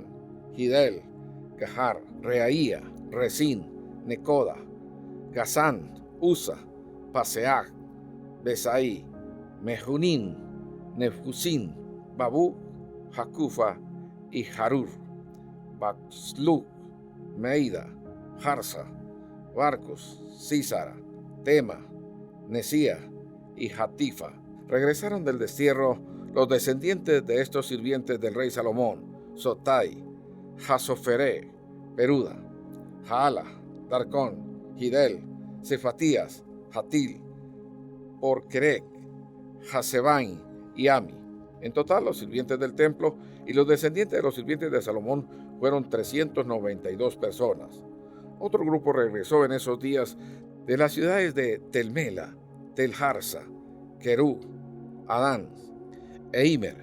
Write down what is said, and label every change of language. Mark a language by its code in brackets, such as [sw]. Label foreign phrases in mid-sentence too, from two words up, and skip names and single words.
[es] Gidel, Gahar, Reaía, Resín, Necoda, Gazán, Usa, Paseach, Besaí, Mejunín, Nefusín, Babú, Jacufa y Harur, Baxluk, Meida, Harsa, Barcos, Císara, Tema, Nesía y Hatifa. Regresaron del destierro los descendientes de estos sirvientes del rey Salomón: Sotai, Jasofere, Peruda, Jaala, Darcón, Gidel, Cefatías, Hatil, Porquerec, Hasebain y Ami. En total, los sirvientes del templo y los descendientes de los sirvientes de Salomón fueron 392 personas. Otro grupo regresó en esos días de las ciudades de Telmela, Telharsa, Querú, Adán e Imer.